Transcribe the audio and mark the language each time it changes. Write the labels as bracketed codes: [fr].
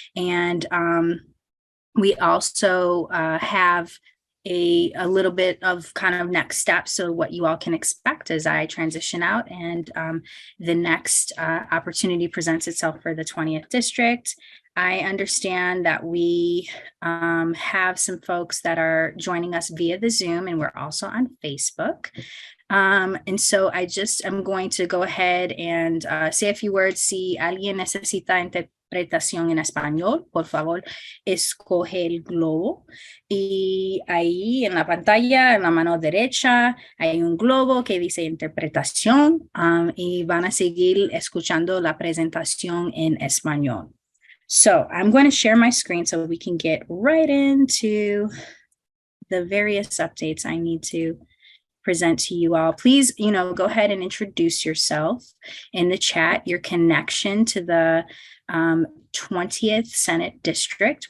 [en] And we also have a little bit of kind of next steps, so what you all can expect as I transition out, and the next opportunity presents itself for the 20th district. I understand that we have some folks that are joining us via the Zoom, and we're also on Facebook. And so I'm going to go ahead and say a few words. [es] Si alguien necesita interpretación en español, por favor, escoge el globo. Y ahí en la pantalla, en la mano derecha, hay un globo que dice interpretación, y van a seguir escuchando la presentación en español. [en] So I'm going to share my screen so we can get right into the various updates I need to present to you all. Please, go ahead and introduce yourself in the chat, your connection to the 20th Senate District.